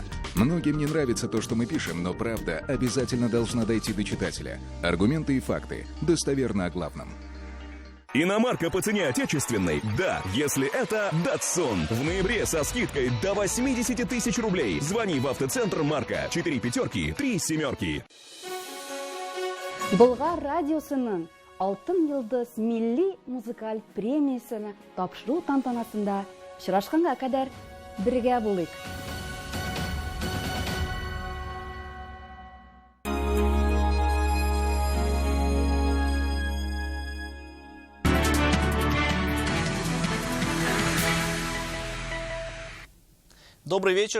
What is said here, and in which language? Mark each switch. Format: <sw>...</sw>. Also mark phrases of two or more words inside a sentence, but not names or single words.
<ru>Многим не нравится то, что мы пишем, но правда обязательно должна дойти до читателя. Аргументы и факты. Достоверно о главном. Иномарка по цене отечественной? Да, если это Datsun. В ноябре со скидкой до 80 тысяч рублей. Звони в автоцентр Марка. 4 пятерки, 3 семерки.</ru> <tt>Болгар радиосының Алтын йылдыз милли музыкаль премиясыны тапшыру тантанасында очрашканга кадәр бергә булыйк.</tt> <ru>Добрый вечер.</ru>